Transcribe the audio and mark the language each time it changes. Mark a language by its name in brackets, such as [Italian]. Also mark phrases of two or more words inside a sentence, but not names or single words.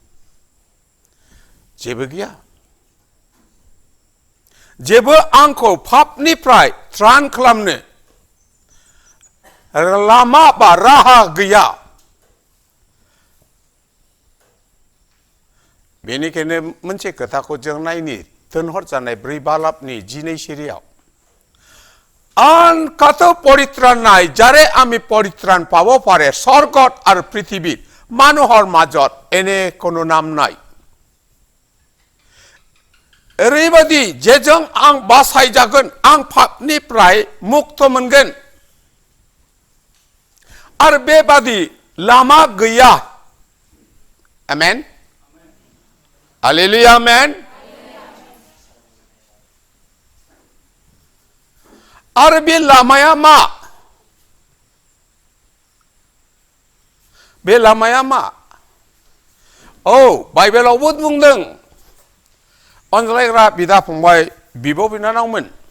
[Bodo] जेबो गैया जेबो आंखौ पापनिफ्राय त्राण खालामनो लामा बा राहा गैया बेनिखायनो मोनसे खोथाखौ जों नायनि थिनहरजानाय 4 बालाबनि 12 सिरियाव [Assamese] আন কত পরিত্রাণ নাই যারে আমি পরিত্রাণ পাব পারে স্বর্গত আর পৃথিবীত মানুহৰ মাজত এনে কোনো নাম নাই [Bodo] ओरैबादि जेजों आं बासायजागोन आं पापनिफ्राय मुक्त मोनगोन आरो बेबादि लामा गैया आमेन हालेलुया आमेन आरो बे लामाया मा बे लामाया मा बाइबेलावबो बुंदों अनज्लायग्रा बिदा फंबाय बिब' बिनानावमोन